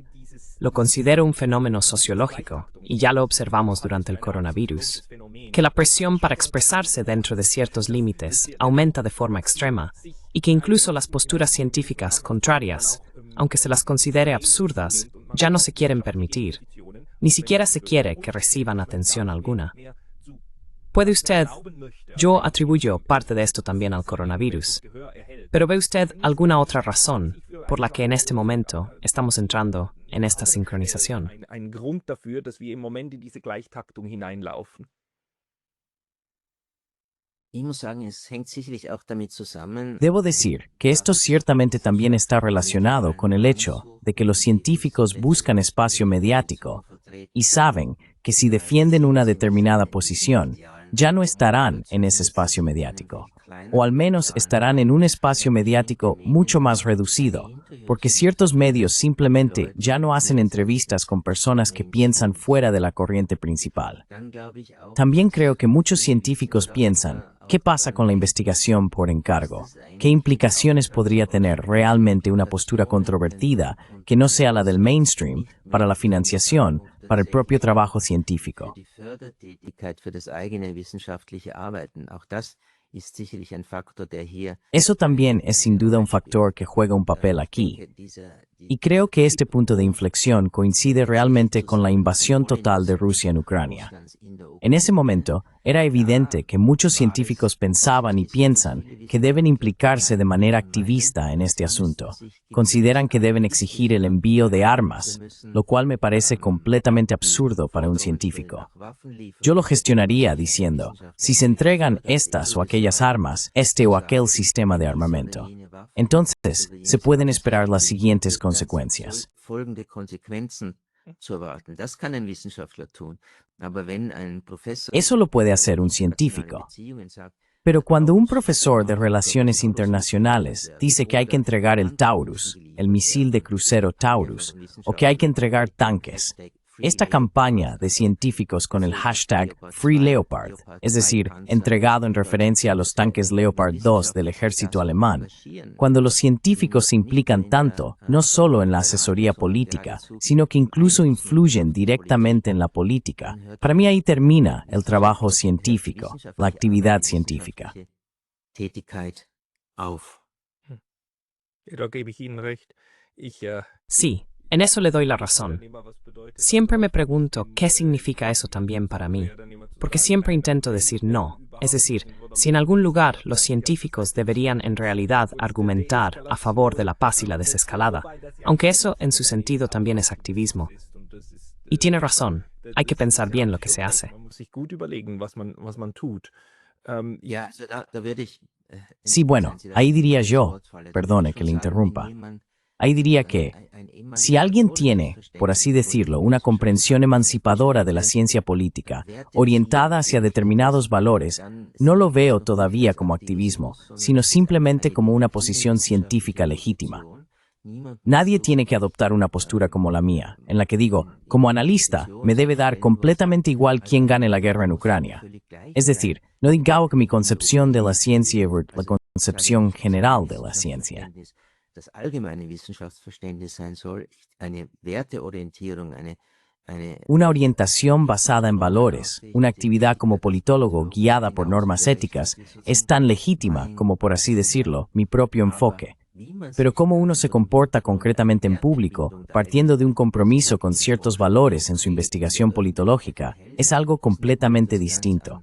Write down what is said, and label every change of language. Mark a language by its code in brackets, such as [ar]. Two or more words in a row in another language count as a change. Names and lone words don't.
[es] Lo considero un fenómeno sociológico, y ya lo observamos durante el coronavirus, que la presión para expresarse dentro de ciertos límites aumenta de forma extrema, y que incluso las posturas científicas contrarias, aunque se las considere absurdas, ya no se quieren permitir. Ni siquiera se quiere que reciban atención alguna. ¿Puede usted? Yo atribuyo parte de esto también al coronavirus. Pero ¿ve usted alguna otra razón por la que en este momento estamos entrando en esta sincronización? [de] ein Grund dafür, dass wir im Moment in diese Gleichtaktung hineinlaufen? Ich muss sagen, es hängt sicherlich auch damit zusammen. [es] Debo decir que esto ciertamente también está relacionado con el hecho de que los científicos buscan espacio mediático y saben que si defienden una determinada posición, ya no estarán en ese espacio mediático, o al menos estarán en un espacio mediático mucho más reducido, porque ciertos medios simplemente ya no hacen entrevistas con personas que piensan fuera de la corriente principal. También creo que muchos científicos piensan, ¿qué pasa con la investigación por encargo? ¿Qué implicaciones podría tener realmente una postura controvertida que no sea la del mainstream para la financiación, para el propio trabajo científico? [de] Die Fördertätigkeit für das eigene wissenschaftliche Arbeiten, auch das ist sicherlich ein Faktor, der hier [es] Eso también es sin duda un factor que juega un papel aquí. Y creo que este punto de inflexión coincide realmente con la invasión total de Rusia en Ucrania. En ese momento, era evidente que muchos científicos pensaban y piensan que deben implicarse de manera activista en este asunto. Consideran que deben exigir el envío de armas, lo cual me parece completamente absurdo para un científico. Yo lo gestionaría diciendo, si se entregan estas o aquellas armas, este o aquel sistema de armamento, entonces se pueden esperar las siguientes consecuencias. [de] folgende Konsequenzen zu erwarten. Das kann ein Wissenschaftler tun. Aber wenn ein Professor [es] Eso lo puede hacer un científico. Pero cuando un profesor de Relaciones Internacionales dice que hay que entregar el Taurus, el misil de crucero Taurus, o que hay que entregar tanques, esta campaña de científicos con el hashtag #FreeLeopard, es decir, entregado en referencia a los tanques Leopard 2 del ejército alemán, cuando los científicos se implican tanto, no solo en la asesoría política, sino que incluso influyen directamente en la política, para mí ahí termina el trabajo científico, la actividad científica. [de] Tätigkeit auf. Da gebe ich Ihnen recht. [es] Sí, en eso le doy la razón. Siempre me pregunto qué significa eso también para mí, porque siempre intento decir no. Es decir, si en algún lugar los científicos deberían en realidad argumentar a favor de la paz y la desescalada, aunque eso en su sentido también es activismo. Y tiene razón, hay que pensar bien lo que se hace. [de] Ja, also da würde ich, [es] Sí, bueno, ahí diría yo, perdone que le interrumpa, ahí diría que si alguien tiene, por así decirlo, una comprensión emancipadora de la ciencia política, orientada hacia determinados valores, no lo veo todavía como activismo, sino simplemente como una posición científica legítima. Nadie tiene que adoptar una postura como la mía, en la que digo, como analista, me debe dar completamente igual quién gane la guerra en Ucrania. Es decir, no digo que mi concepción de la ciencia es la concepción general de la ciencia. [de] Das allgemeine Wissenschaftsverständnis sein soll, eine Werteorientierung, [es] Una orientación basada en valores, una actividad como politólogo guiada por normas éticas, es tan legítima como, por así decirlo, mi propio enfoque. Pero cómo uno se comporta concretamente en público, partiendo de un compromiso con ciertos valores en su investigación politológica, es algo completamente distinto.